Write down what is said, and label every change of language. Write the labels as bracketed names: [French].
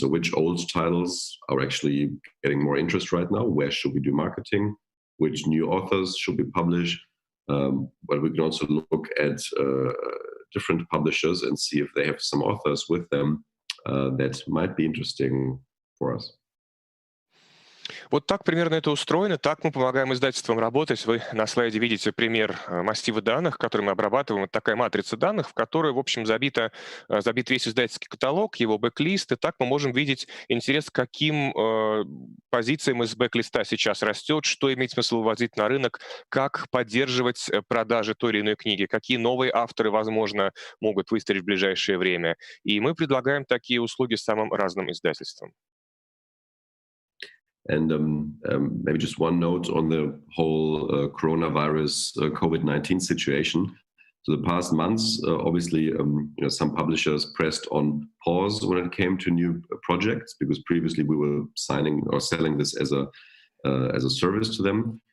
[English] So which old titles are actually getting more interest right now? Where should we do marketing? Which new authors should we publish? But we can also look at different publishers and see if they have some authors with them that might be interesting for us. [Russian] Вот так примерно это устроено, так мы помогаем издательствам работать. Вы на слайде видите пример массива данных, который мы обрабатываем. Это такая матрица данных, в которой, в общем, забит весь издательский каталог, его бэклист, и так мы можем видеть интерес, к каким позициям из бэклиста сейчас растет, что имеет смысл вводить на рынок, как поддерживать продажи той или иной книги, какие новые авторы, возможно, могут выстрелить в ближайшее время. И мы предлагаем такие услуги самым разным издательствам. [English] And maybe just one note on the whole coronavirus COVID-19 situation. So the past months, obviously, some publishers pressed on pause when it came to new projects, because previously we were signing or selling this as a service to them.